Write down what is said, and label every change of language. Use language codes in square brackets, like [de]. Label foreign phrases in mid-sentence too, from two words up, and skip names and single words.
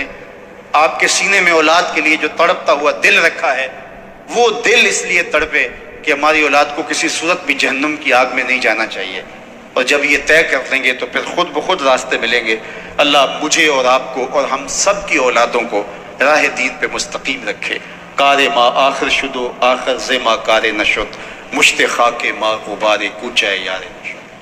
[ur] آپ کے سینے میں اولاد کے لیے جو تڑپتا ہوا دل رکھا ہے، وہ دل اس لیے تڑپے کہ ہماری اولاد کو کسی صورت بھی جہنم کی آگ میں نہیں جانا چاہیے، اور جب یہ طے کر لیں گے تو پھر خود بخود راستے ملیں گے۔ اللہ مجھے اور آپ کو اور ہم سب کی اولادوں کو راہ دین پہ مستقیم رکھے۔ [fa] کار ما آخر شدو آخر زما کار نشد، مشت خاک ما غبار کوچہ یار نشد۔